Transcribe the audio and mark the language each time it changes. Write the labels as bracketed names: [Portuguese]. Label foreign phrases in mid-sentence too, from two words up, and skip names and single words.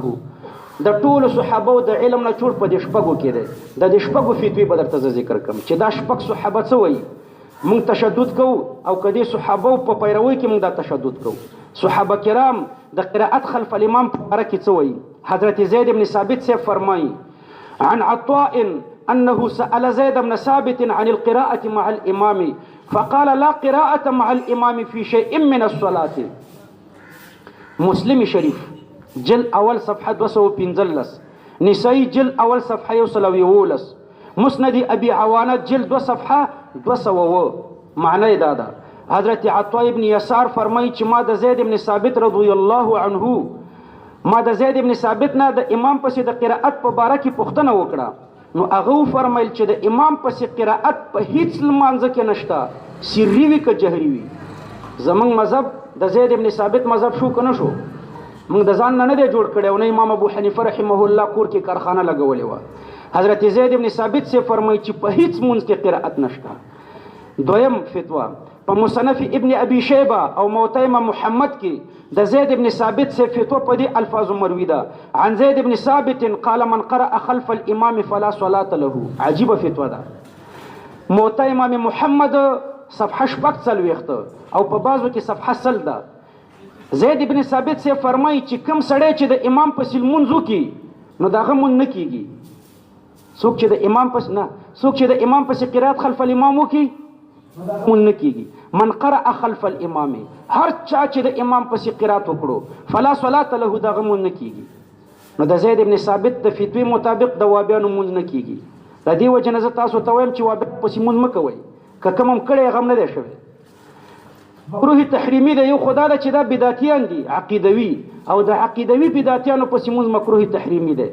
[Pashto] د ټولو صحابه د علم نه چوړ په دې 6 کې دی. د دې 6 فتوی به درته ذکر کوم چې دا 6 صحابه څه وایي. مونږ تشدد کوو او کدی صحابه په پیروي کې مونږ دا تشدد کوو. صحابه کرام د [Arabic] قرأت خلف الامام [Pashto] په اړه کې څه وایي؟ حضرت زید بن ثابت سے فرمایي [Arabic] عن عطاء انه سأل زید بن ثابت عن القراءة مع الامام فقال لا قراءة مع الامام في شيء من الصلاة. [Pashto] مسلم شریف جل اول صفحه 215، نسائی جل اول صفحه 111، مسند ابي عوانه جلد 2 صفحه 200. معنی دا ده حضرت عطاء ابن یسار فرمایي چې ما د زید ابن ثابت رضی الله عنه ما د زید ابن ثابت نه د امام پسې د قرأت په باره کې پوښتنه وکړه، نو هغه وفرمایل چې د امام پسې قرأت په هیڅ لمانځه کې نشته، سری وي که جهري وي. زمونږ مذهب د زید ابن ثابت مذهب شو که نه شو؟ موږ د ځان نه دی جوړ کړی او نه امام ابو حنیفه رحمه الله کور کې کارخانه لګولې وه. حضرت زید ابن ثابت سے فرمایي چې په هیڅ مونځ کې قرأت نشته. دویم فتوا په مصنف ابن ابي شيبه او موطئ امام محمد کې د زید ابن ثابت سے فتوا په دې الفاظ مروي ده [Arabic] عن زید ابن ثابت قال من قرأ خلف الامام فلا صلاة له. [Pashto] عجيبه فتوا ده. موطئ امام محمد صفحه شپږ څلوېښت او په بعضو کې صفحه سل ده. زید ابن ثابت سے فرمایي چې کوم سړی چې د امام پسې لمونځ وکړي نو دغه مونځ نه کیږي. څوک چې د امام پسې نه څوک چې د امام پسې [Arabic] قرات خلف الامام [Pashto] وکړي مونږ نه کیږي. [Arabic] من قرأ خلف الامام [Pashto] هر چا چې د امام پسې قرات وکړو [Arabic] فلا صلاة له [Pashto] دغه مونږ نه کیږي. نو د زید ابن ثابت د فتوی مطابق د وابیانو مونږ نه کیږي. د دې وجه نه زه تاسو ته وایم چې وابیا پسې مونږ مه کوئ که کوم هم کړی غم نه دی شوی. مکروه تحریمي ده یو خدا ده چې دا بدعتیان دي عقیدوي او د عقیدوي بدعتیانو پسې مونږ مکروه تحریمي ده.